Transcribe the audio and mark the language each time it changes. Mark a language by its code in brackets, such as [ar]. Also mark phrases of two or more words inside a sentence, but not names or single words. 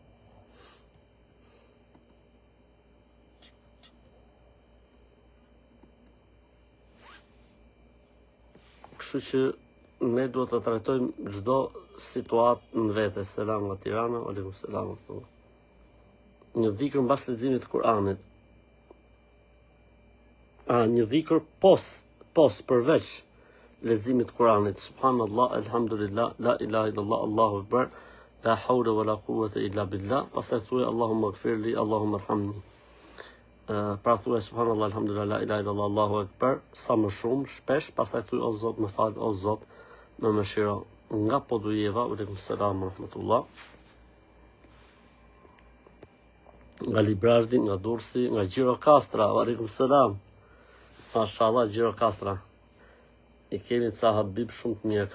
[sq] Kështu që ne duhet të trajtojmë çdo situatë në vete. Selam nga Tirana, [ar] عليكم السلام. [sq] Një dhikër mbas leximit të Kuranit. Një dhikër pos përveç leximit të Kuranit. [ar] سبحان الله، الحمد لله, لا إله إلا الله، الله أكبر، لا حول ولا قوة إلا بالله. [sq] Pastaj thuaj [ar] اللهم اغفر لي، اللهم ارحمني. [sq] Pra thuaj [ar] سبحان الله، الحمد لله, لا إله إلا الله، الله أكبر, [sq] sa më shumë, shpesh, pastaj thuaj o Zot, më fal, o Zot, më mëshiro. Nga Podujeva, [ar] عليكم السلام رحمة الله. [sq] Nga Librazhdi, nga Durrësi, nga Gjirokastra, [ar] عليكم السلام. [sq] Mashallah, Gjirokastra. I kemi ca Habib shumë të mirë.